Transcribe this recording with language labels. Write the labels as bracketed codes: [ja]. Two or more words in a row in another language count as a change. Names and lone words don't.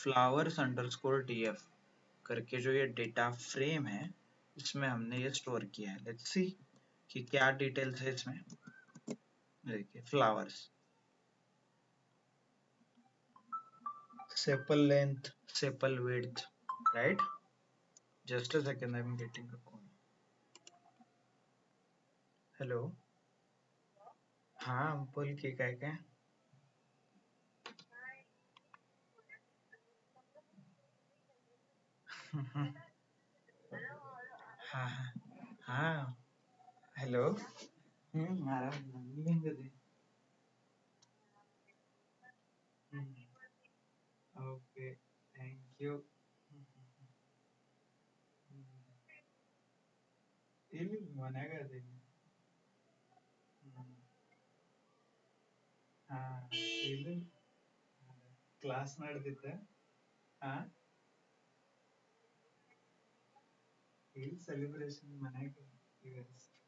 [en] flowers underscore df [hi] करके जो ये [en] data frame [hi] है इसमें हमने ये स्टोर किया है. [en] let's see [hi] कि क्या डिटेल्स है इसमें. देखिए, [en] flowers, sepal length, sepal width. right, just a second, I am getting a call. [hi] हेलो. हाँ, बोल के काय काय. हाँ हाँ हाँ. हेलो. आराम नहीं दे. [en] okay, thank you. [kn] ಇಲ್ಲಿ ಮನ್ಯಾಗ ಅದೀನಿ. ಹಾ, ಇಲ್ಲಿ ಕ್ಲಾಸ್ ನಡೆದಿತ್ತ. ಹಾ, ಇಲ್ಲಿ ಸೆಲೆಬ್ರೇಷನ್ ಮನ್ಯಾಗ ಇವತ್ತು.